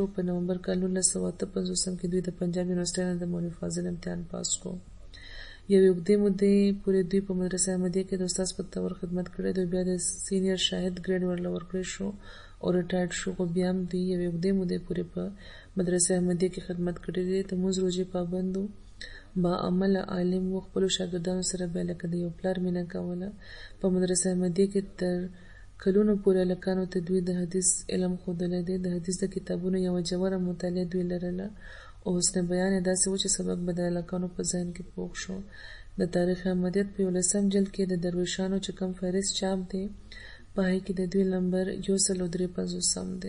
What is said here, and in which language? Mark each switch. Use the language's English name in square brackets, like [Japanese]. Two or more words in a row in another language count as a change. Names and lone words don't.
[Pashto] په نومبر کال 1958 کې دوی د پنجاب یونیورسيټي نه د مولوي فاضل امتحان پاس کړ. یو اوږدې مودې پورې دوی په مدرسه احمدیه کې د استاد په تور خدمت کړی. دوی بیا د سینیئر شاهد ګریډ ورله ورکړی شو او ریټایرډ شو. خو بیا هم دوی یو اوږدې مودې پورې په مدرسه احمدیه کې خدمت کړی دی. د مونځ روژې پابند و، با عمله عالم و، خپلو شاګردانو سره بیا لکه د یو پلار مینه کوله. په مدرسه احمدیه کې تر کلونو پورې هلکانو ته دوی د حدیث علم ښودلی دی. د حدیث د کتابونو یوه ژوره مطالعه دوی لرله او حسن بیان یې داسې و چې سبق به د هلکانو په ذهن کې پوخ شو. د تاریخ احمدیت په 11 جلد کې د درویشانو چې کوم فهرست چاپ دی په هغې کې د دوی نمبر 153 دی.